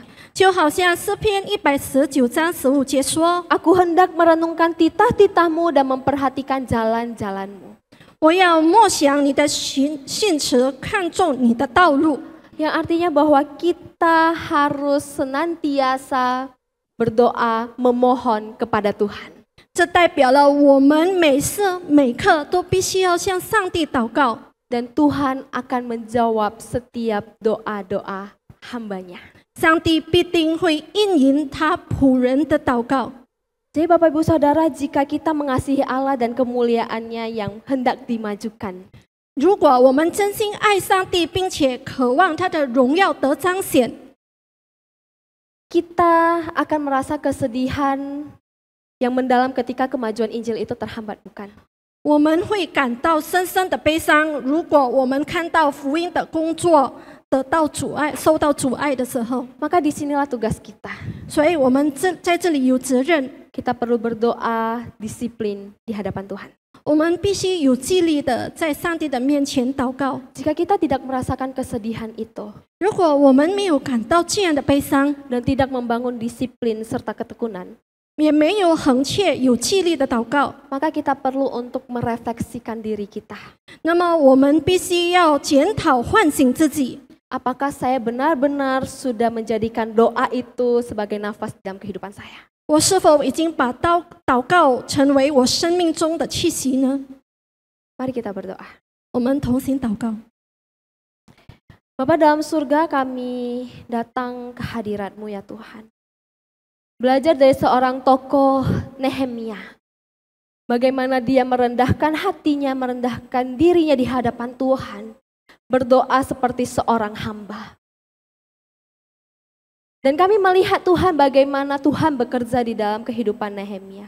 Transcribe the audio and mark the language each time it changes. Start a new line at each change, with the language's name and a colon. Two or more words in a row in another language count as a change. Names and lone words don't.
Chinese: 就好像诗篇119章15节说
Indonesian: Aku hendak merenungkan titah-titahmu dan memperhatikan jalan-jalanmu.
Chinese: 我要默想你的信词，看重你的道路。
Indonesian: Yang artinya bahwa kita harus senantiasa berdoa, memohon kepada Tuhan.
Chinese: 这代表了我们每时每刻都必须要向上帝祷告，
Indonesian: Dan Tuhan akan menjawab setiap doa-doa hambanya.
Chinese: 上帝必定会应允他仆人的祷告。
Indonesian: Jadi Bapak Ibu Saudara, jika kita mengasihi Allah dan kemuliaannya yang hendak dimajukan,
Chinese: 如果我们真心爱上帝，并且渴望他的荣耀得彰显，
Indonesian: kita akan merasa kesedihan yang mendalam ketika kemajuan Injil itu terhambat, bukan?
Chinese: 我们会感到深深的悲伤。如果我们看到福音的工作得到阻碍、受到阻碍的时候，
Indonesian: Maka disinilah tugas kita.
Chinese: 所以我们在这里有责任，
Indonesian: Kita perlu berdoa disiplin di hadapan Tuhan.
Chinese: 我们必须有纪律的在上帝的面前祷告。
Indonesian: Jika kita tidak merasakan kesedihan itu
Chinese: 如果我们没有感到这样的悲伤，
Indonesian: dan tidak membangun disiplin serta ketekunan,
Chinese: 也没有恒切有纪律的祷告，
Indonesian: maka kita perlu untuk merefleksikan diri kita.
Chinese: 那么我们必须要检讨、唤醒自己。
Indonesian: Apakah saya benar-benar sudah menjadikan doa itu sebagai nafas dalam kehidupan saya?
Chinese: 我是否已经把祷告成为我生命中的气息呢？
Indonesian: Mari kita berdoa.
Chinese: 我们同心祷告。
Indonesian: Bapa dalam surga, kami datang ke hadirat-Mu ya Tuhan. Belajar dari seorang tokoh Nehemia. Bagaimana dia merendahkan hatinya, merendahkan dirinya di hadapan Tuhan. Berdoa seperti seorang hamba. Dan kami melihat Tuhan bagaimana Tuhan bekerja di dalam kehidupan Nehemia.